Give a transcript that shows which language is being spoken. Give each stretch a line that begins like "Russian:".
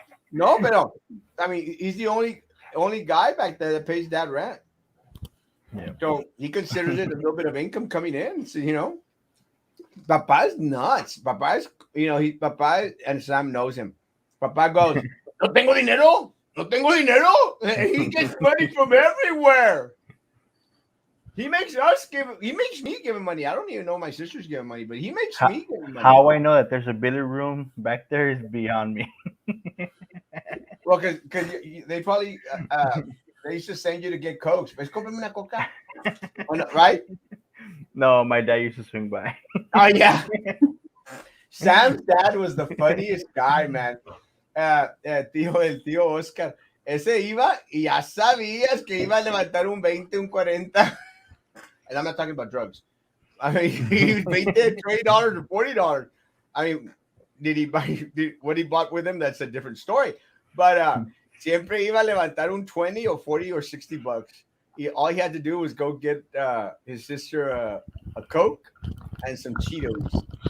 English: No, but no. I mean, he's the only guy back there that pays dad rent. Yeah. So he considers it a little bit of income coming in. So, Papa's nuts. Papa's, Papa and Sam knows him.
Spanish: Papa goes, no tengo dinero. No tengo dinero.
English: And he gets money from everywhere. He makes me give him money. I don't even know my sisters give him money, but he makes me give him money. How I know that there's a billiard room back there is beyond me. Well, because they probably they used to send you to get cokes.
Spanish: Pues cómprame una coca. Right?
English: No, my dad used to swing by. Oh yeah. Sam's dad was the funniest guy, man.
Spanish: El tío Oscar. Ese iba y ya sabías que iba a levantar un 20, un 40.
English: And I'm not talking about drugs. I mean, he paid $20 or $40. I mean, did he buy what he bought with him? That's a different story.
Spanish: But siempre iba a levantar un 20 or 40 or $60.
English: All he had to do was go get his sister a Coke and some Cheetos.